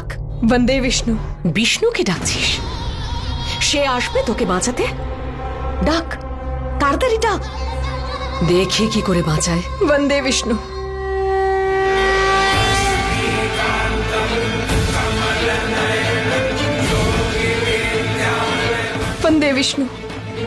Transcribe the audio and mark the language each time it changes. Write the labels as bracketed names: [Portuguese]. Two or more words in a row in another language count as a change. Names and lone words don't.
[Sanskrit] वंदे विष्णु। [Bangla] বিষ্ণুকে ডাকছিস? সে আসবে তোকে বাঁচাতে? ডাক, তাড়াতাড়ি ডাক, দেখি কি করে বাঁচায়। [Sanskrit] वंदे विष्णु। वंदे विष्णु,